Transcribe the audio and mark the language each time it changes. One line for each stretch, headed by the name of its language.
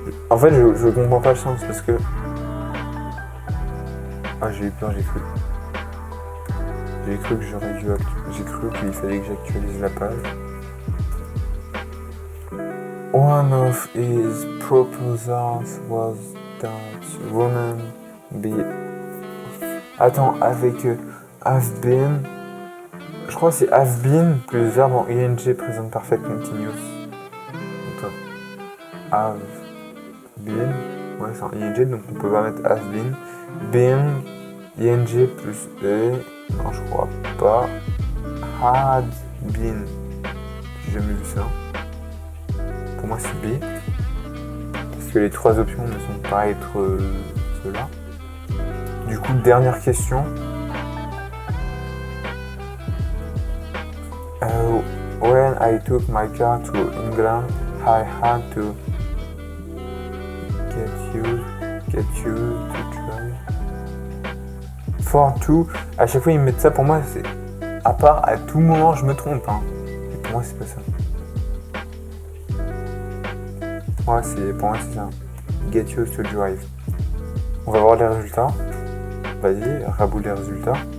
French: En fait, je comprends pas le sens parce que. Ah, j'ai eu peur, j'ai cru. J'ai cru que j'aurais dû. J'ai cru qu'il fallait que j'actualise la page.
English: One of his proposals was that women be.
French: Attends, avec have been. Je crois que c'est have been plus verbe en ing present perfect continuous. Attends.
English: Have been.
French: Ouais, c'est en ing donc on peut pas mettre have been. Been ing plus e. Non, je crois pas. Had been. J'ai jamais vu ça. Pour moi c'est B, parce que les trois options ne sont pas être ceux-là. Du coup, dernière question.
English: When I took my car to England, I had to get used to drive.
French: For two, à chaque fois ils me mettent ça, pour moi c'est à part à tout moment je me trompe. Hein. Et pour moi c'est pas ça. Ouais, pour moi c'est ça.
English: Get used to drive.
French: On va voir les résultats. Vas-y, raboule les résultats.